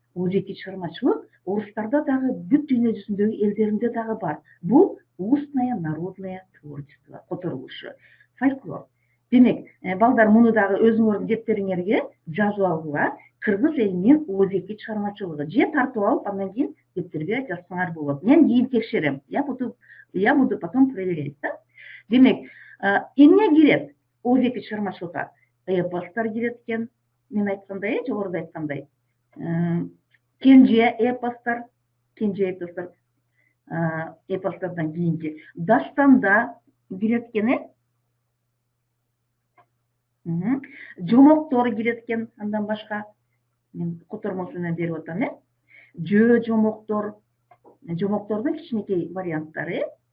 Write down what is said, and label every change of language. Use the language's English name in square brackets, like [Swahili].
[Kyrgyz] Оозеки чыгармачылык орустарда дагы, бүт дүйнө жүзүндөгү элдеринде дагы бар. [Russian] Бул устное народное творчество, которулушу, фольклор. [Kyrgyz] Демек, балдар, муну дагы өзүңөрдүн дептериңерге жазып алгыла. Кыргыз элинин оозеки чыгармачылыгы. Же тартып алып, андан кийин дептерге жазсаңар болот. Мен кийин текшерем. [Russian] Я буду потом проверять, да? [Kyrgyz] Демек, эмне кирет оозеки чыгармачылыкка? Эпостор кирет экен, мен айткандай, жогоруда айткандай, кенже эпостор, эпостардан кийинки дастанда кирет экен, жомоктор кирет экен, андан башка мен котормосу менен берип атам, жомоктор, жомоктордун кичинекей варианттары,